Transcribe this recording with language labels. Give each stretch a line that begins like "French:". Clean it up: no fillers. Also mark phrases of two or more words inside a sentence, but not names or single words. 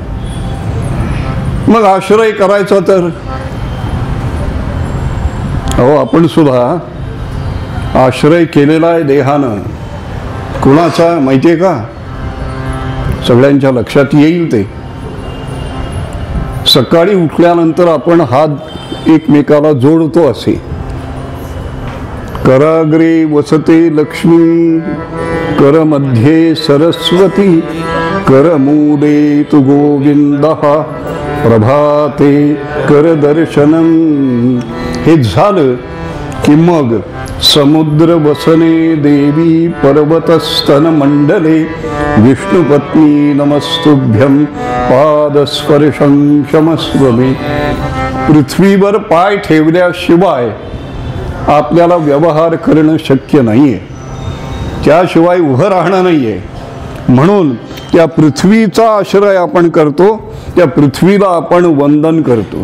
Marathi: मग आश्रय करायचा तर अहो आपण सुद्धा आश्रय केलेला आहे देहानं. कुणाचा माहिती आहे का? सगळ्यांच्या लक्षात येईल ते. सकाळी उठल्यानंतर आपण हात एकमेकाला जोडतो असे.
Sanskrit: कराग्रे वसते लक्ष्मी, कर मध्ये सरस्वती, कर मूले तु गोविंदः, प्रभाते कर दर्शनम.
Marathi: हे झालं की मग
Sanskrit: समुद्र वसने देवी पर्वतस्तन मंडले, विष्णुपत्नी नमस्तुभ्यं पादस्पर्शं क्षमस्व मे.
Marathi: पृथ्वीवर पाय ठेवल्याशिवाय आपल्याला व्यवहार करणं शक्य नाहीये, त्याशिवाय उभं राहणं नाहीये. म्हणून त्या पृथ्वीचा आश्रय आपण करतो, त्या पृथ्वीला आपण वंदन करतो.